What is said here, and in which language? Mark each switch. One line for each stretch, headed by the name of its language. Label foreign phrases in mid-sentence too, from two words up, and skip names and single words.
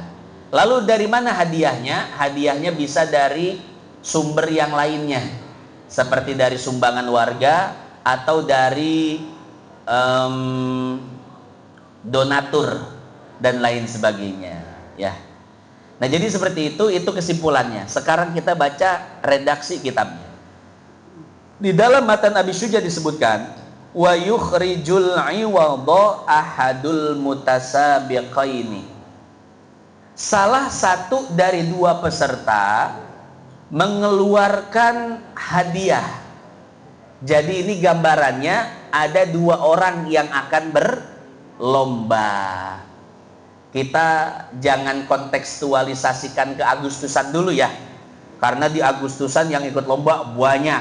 Indonesian: Lalu dari mana hadiahnya? Hadiahnya bisa dari sumber yang lainnya, seperti dari sumbangan warga atau dari donatur dan lain sebagainya ya. Nah jadi seperti itu kesimpulannya. Sekarang kita baca redaksi kitabnya. Di dalam matan Abi Syuja disebutkan
Arabic: وَيُخْرِجُ الْعِوَضَ أَحَدُ الْمُتَسَابِقَيْنِ.
Indonesian: Salah satu dari dua peserta mengeluarkan hadiah. Jadi ini gambarannya ada dua orang yang akan berlomba. Kita jangan kontekstualisasikan ke Agustusan dulu ya, karena di Agustusan yang ikut lomba banyak.